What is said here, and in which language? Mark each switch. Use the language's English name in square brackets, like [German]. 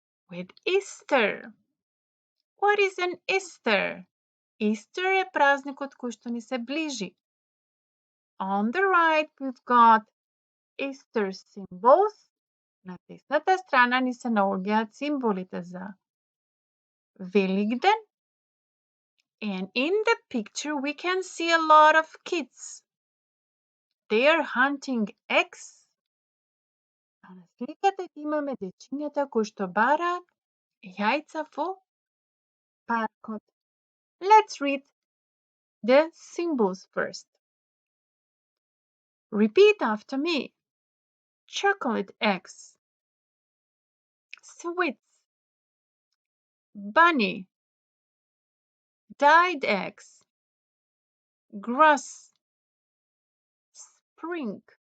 [English] with Easter. What is an Easter? [Macedonian] Easter е празникот кој што ни се ближи. [English] On the right, we've got Easter symbols. [Macedonian] На десната страна ни се наоѓаат символите за Velgden. [English] And in the picture we can see a lot of kids. They are hunting eggs. [Macedonian] А на сликата имаме дечињата кои што бараат јајца во паркот. [English] Let's read the symbols first. Repeat after me. Chocolate eggs, sweets, bunny, dyed eggs, grass, spring,